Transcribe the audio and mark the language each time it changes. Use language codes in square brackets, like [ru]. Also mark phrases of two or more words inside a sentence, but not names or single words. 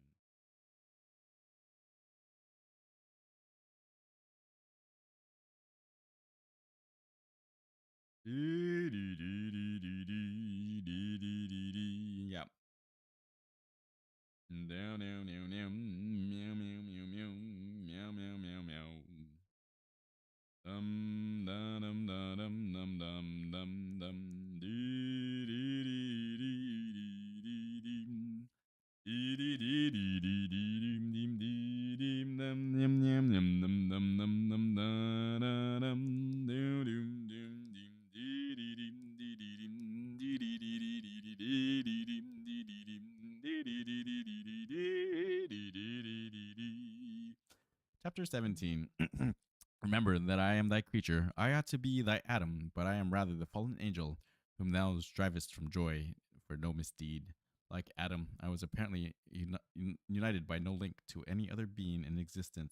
[en] Yeah. Down, down, down, down. Meow, meow, meow, meow. Meow, meow, meow, meow. Dum, da, dum, da, dum, dum, dum, dum, dum. Dee, dee, dee, dee, dee, dee, dee. Dee, dee, dee, dee, dee, dee, deem, deem, dee, deem, dum, dum, dum, dum, dum, dum, dum, dum, da, da, dum, doo, doom, doom, deem, dee, dee, deem, dee, dee, deem, dee, dee, dee, dee, dee, dee, dee, deem, dee, dee, deem, dee, dee, dee, dee, dee, dee, dee, dee, dee, dee, dee. Chapter 17. Remember that I am thy creature. I ought to be thy Adam, but I am rather the fallen angel, whom thou strivest from joy for no misdeed. Like Adam, I was apparently united by no link to any other being in existence.